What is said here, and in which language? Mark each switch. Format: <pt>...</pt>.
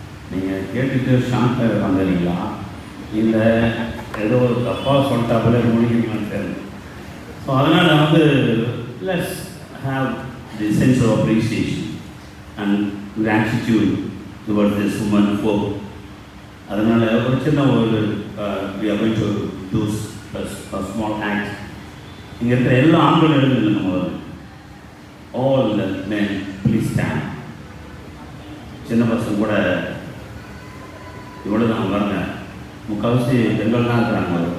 <ta>நீங்கள் கேட்டுட்டு ஷாக்காக வந்துடுறீங்களா இல்லை ஏதோ ஒரு தப்பாக சொல்லிட்டா போல முடிக்கணும்னு தெரியும்.</ta> <en>So அதனால் let's have the sense of appreciation and gratitude towards this woman folk.</en> <ta>அதனால் ஒரு சின்ன ஒரு</ta> <en>we are going to do a small act.</en> <ta>இங்கே இருக்கிற எல்லா ஆண்களும் எழுந்து நம்ம</ta> <en>all the men please stand.</en> <ta>சின்ன பசங்க கூட இவ்வளோ தான் வரங்க, முக்கால்வாசி பெண்கள் தான் இருக்கிறாங்க.</ta>